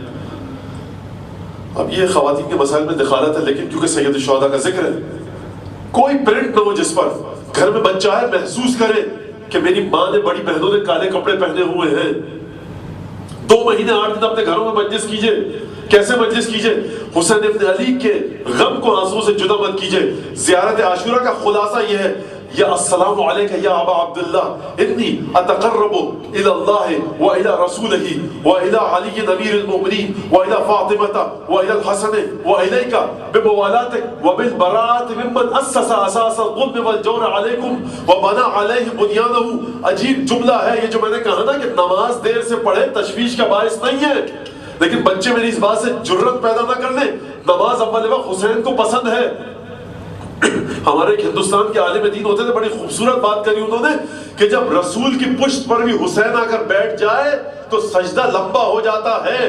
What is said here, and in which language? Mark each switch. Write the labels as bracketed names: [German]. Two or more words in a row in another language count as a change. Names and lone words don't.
[Urdu] اب یہ خواتین کے مسائل میں دخالت ہے، لیکن کیونکہ سید الشہداء کا ذکر ہے، کوئی پرنٹ نہ ہو جس پر گھر میں بچہ ہے محسوس کرے کہ میری ماں نے بڑی بہنوں نے کالے کپڑے پہنے ہوئے ہیں. 2 مہینے 8 دن اپنے گھروں میں مجلس کیجئے. کیسے مجلس کیجئے؟ حسین ابن علی کے غم کو آنسوں سے جدا مت کیجئے. زیارت عاشورہ کا خلاصہ یہ ہے، [Arabic] یا السلام علیک یا ابا عبداللہ انی اتقرب الی اللہ و الی رسولہ و الی علی امیر المؤمنین و الی فاطمہ و الی الحسن و الیک بموالاتک و بالبراءۃ ممن اسس اساس الظلم والجور علیکم و بنا علیہ بنیانہ. [Urdu] عجیب جملہ ہے یہ جو میں نے کہا نا کہ نماز دیر سے پڑھے تشویش کا باعث نہیں ہے، لیکن بچے میری اس بات سے جرت پیدا نہ کر لیں. نماز اول وقت حسین کو پسند ہے. ہمارے ایک ہندوستان کے عالم دین ہوتے تھے، بڑی خوبصورت بات کری انہوں نے کہ جب رسول کی پشت پر بھی حسین آ کر بیٹھ جائے تو سجدہ لمبا ہو جاتا ہے.